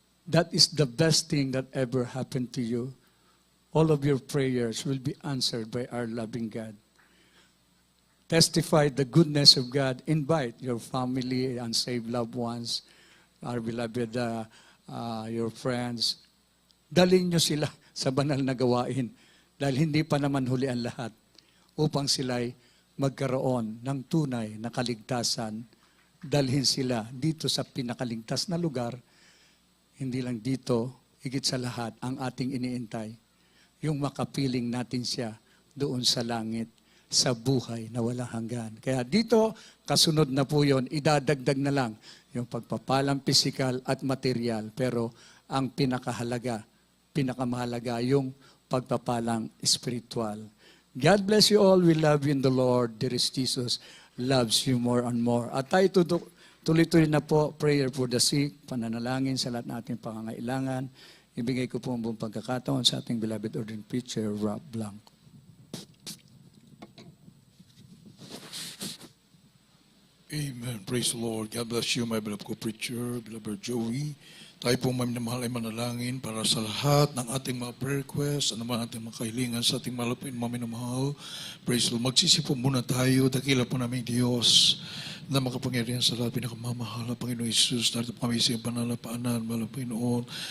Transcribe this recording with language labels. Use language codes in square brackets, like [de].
[en] That is the best thing that ever happened to you. All of your prayers will be answered by our loving God. Testify the goodness of God. Invite your family, unsaved loved ones, our beloved, your friends. [tl] Dalhin nyo sila sa banal na gawain dahil hindi pa naman huli ang lahat upang sila'y magkaroon ng tunay na kaligtasan. Dalhin sila dito sa pinakaligtas na lugar. Hindi lang dito, higit sa lahat, ang ating iniintay. Yung makapiling natin siya doon sa langit, sa buhay na walang hanggan. Kaya dito, kasunod na po yun, idadagdag na lang yung pagpapalang pisikal at material. Pero ang pinakamahalaga, yung pagpapalang spiritual. [en] God bless you all. We love you in the Lord. Dearest Jesus loves you more and more. [tl] At tayo tuloy-tuloy na po, [en] prayer for the sick, [tl] pananalangin sa lahat nating pangangailangan. Ibigay ko po ang buong pagkakataon sa ating beloved ordained preacher, Rob Blanco. [en] Amen. Praise the Lord. God bless you, my beloved co-preacher, beloved Joey. [tl] Tayo pong mamahal ay manalangin para sa lahat ng ating mga prayer requests, ano man ating mga kahilingan sa ating malapit, maminamahal. [en] Praise the Lord. [tl] Magsisipon muna tayo, dakila po namin Diyos. na makapangyarihan sa lahat, pinakamamahal na Panginoon Jesus, narito po kami sa iyong banal na paanan, mahal na Panginoon.